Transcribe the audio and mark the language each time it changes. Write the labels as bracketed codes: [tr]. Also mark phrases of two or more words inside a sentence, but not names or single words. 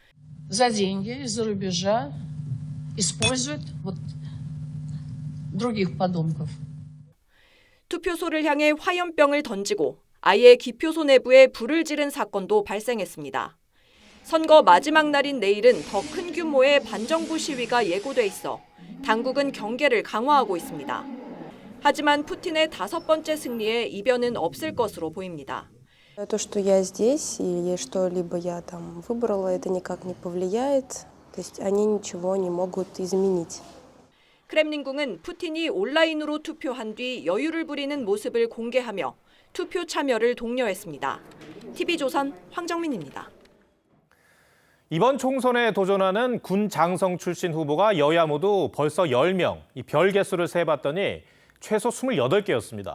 [ko] 투표소를 향해 화염병을 던지고 아예 기표소 내부에 불을 지른 사건도 발생했습니다. 선거 마지막 날인 내일은 더 큰 규모의 반정부 시위가 예고돼 있어 당국은 경계를 강화하고 있습니다. 하지만 푸틴의 5번째 승리에 이변은 없을 것으로 보입니다. [ru] То, что я здесь или что-либо я там выбрала, это никак не повлияет То есть они ничего не могут изменить. [ko] 크렘린궁은 푸틴이 온라인으로 투표한 뒤 여유를 부리는 모습을 공개하며 투표 참여를 독려했습니다. TV조선 황정민입니다. 이번 총선에 도전하는 군 장성 출신 후보가 여야 모두 벌써 10명, 이 별 개수를 세봤더니 최소 28개였습니다.